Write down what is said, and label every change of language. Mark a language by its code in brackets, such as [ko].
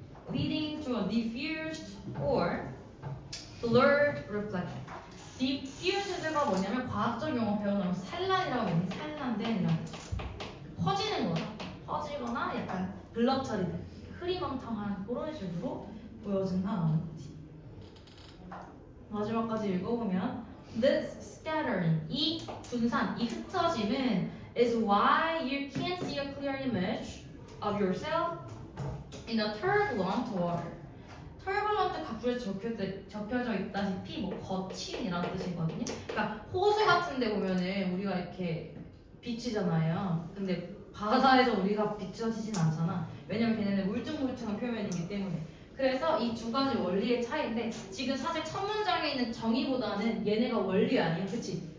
[en] Leading to a diffused or blurred reflection. [ko] diffused가 뭐냐면 과학적 용어 배우면 산란이라고 하면 산란된 이런 퍼지는 거다. 퍼지거나 약간 블럽 처리된 흐리멍텅한 그런 식으로 보여진다는 거지. 마지막까지 읽어보면 [en] This scattering, [ko] 이 분산, 이 흩어짐은 [en] is why you can't see a clear image of yourself in a turbulent water. [ko] turbulent 각주에 적혀져 있다시피 뭐 거친이라는 뜻이거든요. 그러니까 호수 같은데 보면은 우리가 이렇게 비치잖아요. 근데 바다에서 우리가 비춰지진 않잖아. 왜냐면 걔네는 울퉁불퉁한 표면이기 때문에. 그래서 이 두 가지 원리의 차이인데 지금 사실 첫 문장에 있는 정의보다는 얘네가 원리 아니에요, 그치?